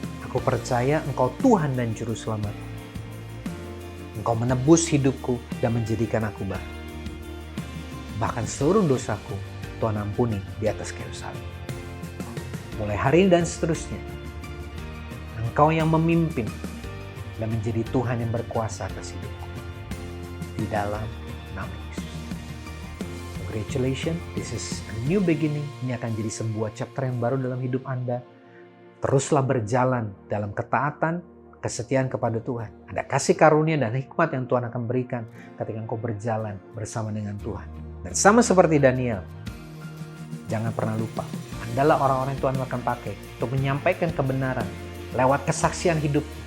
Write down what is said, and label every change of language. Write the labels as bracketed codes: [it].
[id] Aku percaya Engkau Tuhan dan Juru Selamat. Engkau menebus hidupku dan menjadikan aku baru. Bahkan seluruh dosaku Tuhan ampuni di atas kayu salib. Mulai hari ini dan seterusnya, Engkau yang memimpin dan menjadi Tuhan yang berkuasa atas hidupku. Di dalam nama Yesus. [en] Congratulations, this is a new beginning. [id] Ini akan jadi sebuah chapter yang baru dalam hidup Anda. Teruslah berjalan dalam ketaatan, kesetiaan kepada Tuhan. Ada kasih karunia dan hikmat yang Tuhan akan berikan ketika engkau berjalan bersama dengan Tuhan. Dan sama seperti Daniel, jangan pernah lupa, Andalah orang-orang yang Tuhan akan pakai untuk menyampaikan kebenaran lewat kesaksian hidup.